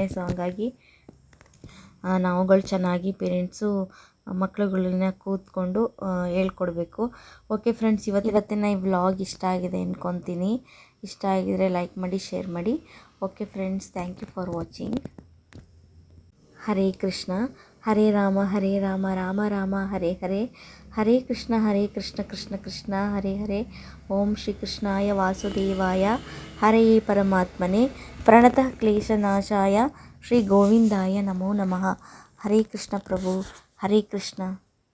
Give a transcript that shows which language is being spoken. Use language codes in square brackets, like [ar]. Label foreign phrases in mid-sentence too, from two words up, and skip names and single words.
[kn] ಸೊ ಹಂಗಾಗಿ ನಾವುಗಳು ಚೆನ್ನಾಗಿ ಪೇರೆಂಟ್ಸು ಮಕ್ಕಳುಗಳನ್ನ ಕೂತ್ಕೊಂಡು ಹೇಳ್ಕೊಡ್ಬೇಕು. [en] okay friends, [kn] ಇವತ್ತಿನ ಈ ವ್ಲಾಗ್ ಇಷ್ಟ ಆಗಿದೆ ಅಂದ್ಕೊತೀನಿ. ಇಷ್ಟ ಆಗಿದರೆ ಲೈಕ್ ಮಾಡಿ, ಶೇರ್ ಮಾಡಿ. [en] okay friends, thank you for watching. [sa] ಹರೇ ಕೃಷ್ಣ ಹರೇ ರಾಮ ರಾಮ ರಾಮ ಹರೇ ಹರೇ. ಹರೇ ಕೃಷ್ಣ ಕೃಷ್ಣ ಕೃಷ್ಣ ಹರೇ ಹರೇ. ಓಂ ಶ್ರೀ ಕೃಷ್ಣಾಯ ವಾಸುದೇವಾಯ ಹರೇ ಪರಮಾತ್ಮನೇ ಪ್ರಣತಃ ಕ್ಲೇಶನಾಶಾಯ ಶ್ರೀ ಗೋವಿಂದಾಯ ನಮೋ ನಮಃ. ಹರೇ ಕೃಷ್ಣ ಪ್ರಭು, ಹರೇ ಕೃಷ್ಣ.